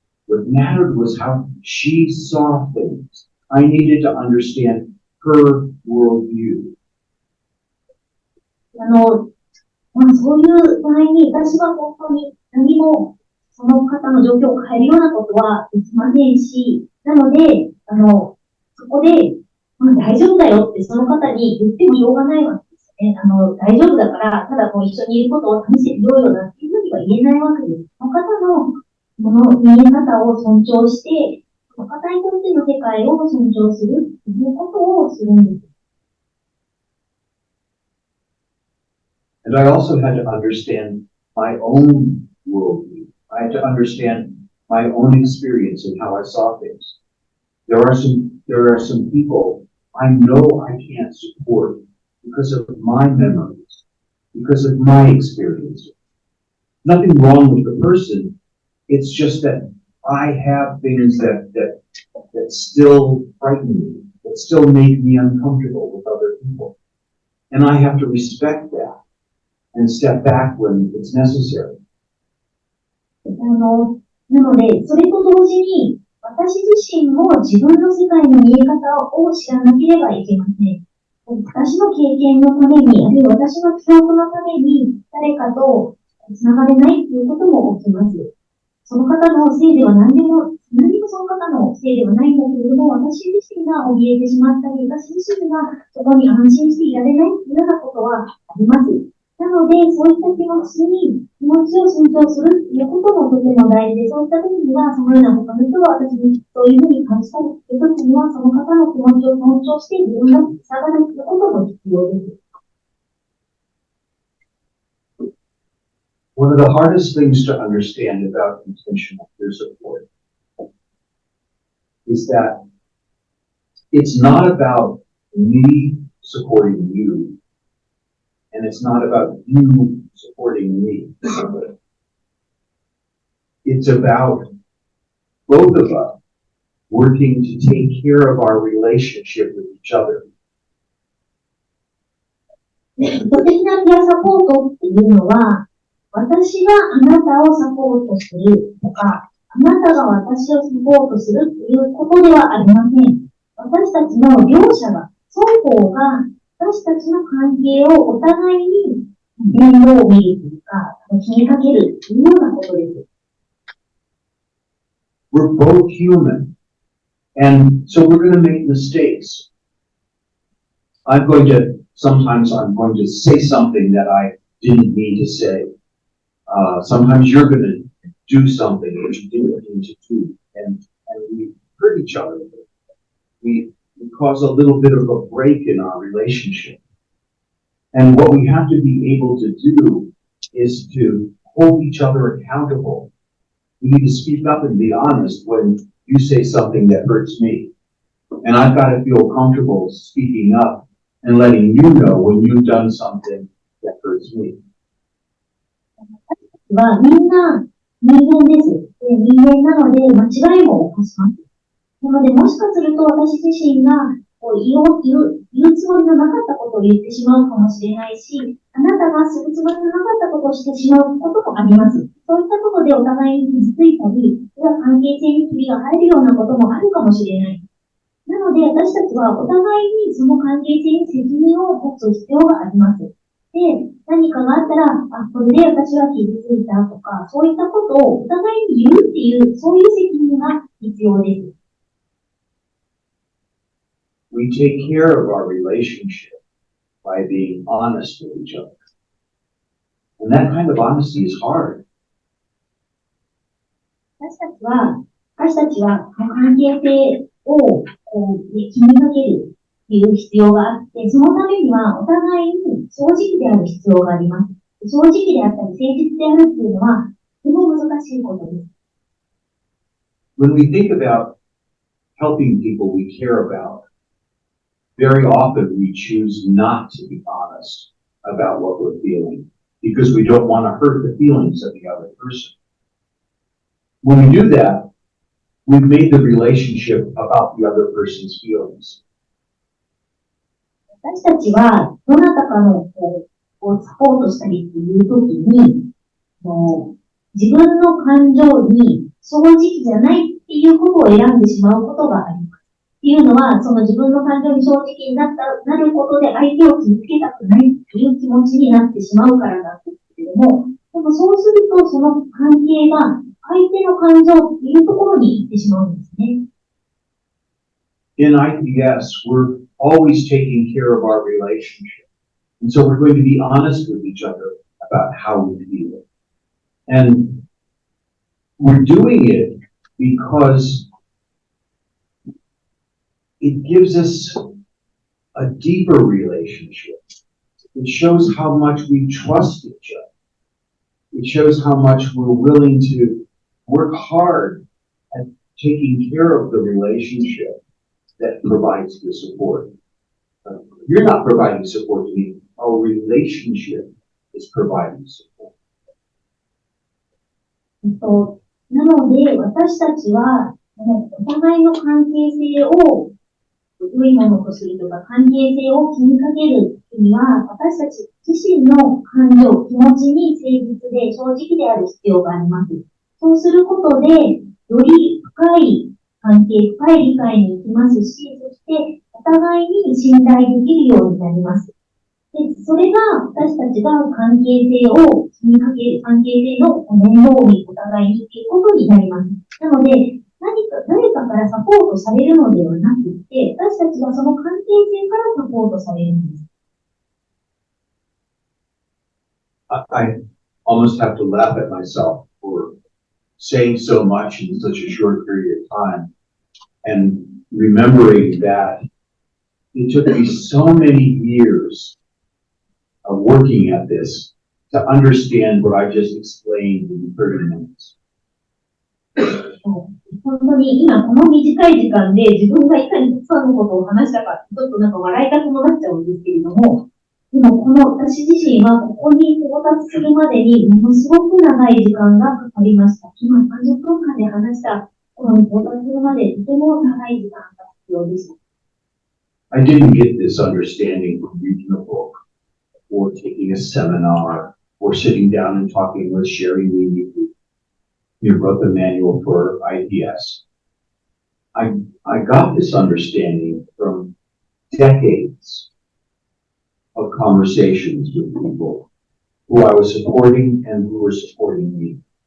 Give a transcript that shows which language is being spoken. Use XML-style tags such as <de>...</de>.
<en>What mattered was how she saw things. I needed to understand her worldview.</en> <ja>そういう場合に私は本当に何もその方の状況を変えるようなことはできませんし、なので、そこで、大丈夫だよってその方に言ってもしょうがないわけですよね。大丈夫だから、ただ一緒にいることを試してみようよなっていうふうには言えないわけです。その方の見え方を尊重して、その方にとっての世界を尊重するということをするんです。</ja> <en>And I also had to understand my own worldview. I had to understand my own experience and how I saw things. There are some people I know I can't support because of my memories, because of my experience. Nothing wrong with the person. It's just that I have things that still frighten me, that still make me uncomfortable with other people. And I have to respect that and step back when it's necessary.</en> <ja>なので、それと同時に、私自身も自分の世界の見え方を知らなければいけません。私の経験のために、あるいは私の記憶のために、誰かとつながれないということも起きます。その方のせいでは何もその方のせいではないんだけれども、私自身が怯えてしまったり、私自身がそこに安心していられないというようなことはあります。なので、そういった気持ちを尊重するということもとても大事で、そういった時には、そのような他の人が私にそういうふうに感じたりという時には、その方の気持ちを尊重して自分が下がるということも必要です。</ja> <en>One of the hardest things to understand about intentional peer support is that it's not about me supporting you, and it's not about you supporting me. It's about both of us working to take care of our relationship with each other.</en> <ja>意図的なピアサポートっていうのは、私があなたをサポートするとか、あなたが私をサポートするということではありません。私たちの両者が、双方が私たちの関係をお互いに面倒を見るというか、気にかけるというようなことです。</ja> <en>We're both human, and so we're going to make mistakes. Sometimes I'm going to say something that I didn't mean to say. Sometimes you're going to do something that you didn't mean to do, and we hurt each other. We cause a little bit of a break in our relationship. And what we have to be able to do is to hold each other accountable. We need to speak up and be honest when you say something that hurts me. And I've got to feel comfortable speaking up and letting you know when you've done something that hurts me.</en> <ja>はみんな人間です。で、人間なので間違いも起こします。なので、もしかすると私自身が言うつもりのなかったことを言ってしまうかもしれないし、あなたがするつもりのなかったことをしてしまうこともあります。そういったことでお互いに傷ついたり、関係性にひびが入るようなこともあるかもしれない。なので、私たちはお互いにその関係性に責任を持つ必要があります。で、何かがあったら、これで私は傷ついたとか、そういったことをお互いに言うっていう、そういう責任が必要です。</ja> <en>We take care of our relationship by being honest with each other. And that kind of honesty is hard.</en> <ja>私たちは関係性を気にかけるという必要があって、そのためにはお互いに正直である必要があります。正直であったり誠実であるっていうのは、とても難しいことです。</ja> <en>When we think about helping people we care about, very often we choose not to be honest about what we're feeling because we don't want to hurt the feelings of the other person. When we do that, we've made the relationship about the other person's feelings.</en> <ja>私たちはどなたかのサポートしたりっていうときに、自分の感情に正直じゃないっていうことを選んでしまうことがあります。っていうのは、その自分の感情に正直になることで相手を傷つけたくないっていう気持ちになってしまうからなんですけれども、でもそうするとその関係が相手の感情っていうところに行ってしまうんですね。</ja> <en>In IPS, we're always taking care of our relationship. And so we're going to be honest with each other about how we feel. And we're doing it because it gives us a deeper relationship. It shows how much we trust each other. It shows how much we're willing to work hard at taking care of the relationship that provides the support. You're not providing support to me. Our relationship is providing support.</en> <ja>なので、私たちは、お互いの関係性を良いものとするとか、関係性を気にかけるには、私たち自身の感情、気持ちに誠実で正直である必要があります。そうすることで、より深い関係、深い理解に行きますし、そしてお互いに信頼できるようになります。で、それが私たちが関係性を気にかける、関係性の面倒にお互いにっていうことになります。なので、誰かからサポートされるのではなくて、私たちはその関係性からサポートされるんです。</ja> <en>I almost have to laugh at myself for saying so much in such a short period of time and remembering that it took me so many years of working at this to understand what I just explained in 30 minutes.</en> <ja>本当に今この短い時間で自分がいかにたくさんのことを話したか、ちょっとなんか笑いたくもなっちゃうんですけれども、でもこの私自身はここに到達するまでにものすごく長い時間がかかりました。今30分間で話したこの到達するまでとても長い時間が必要でした。</ja> <en>I didn't get this understanding from reading a book or taking a seminar or sitting down and talking with Sherry Lee, who wrote the manual for IPS. I got this understanding from decades of conversations with people who I was supporting and who were supporting me.</en>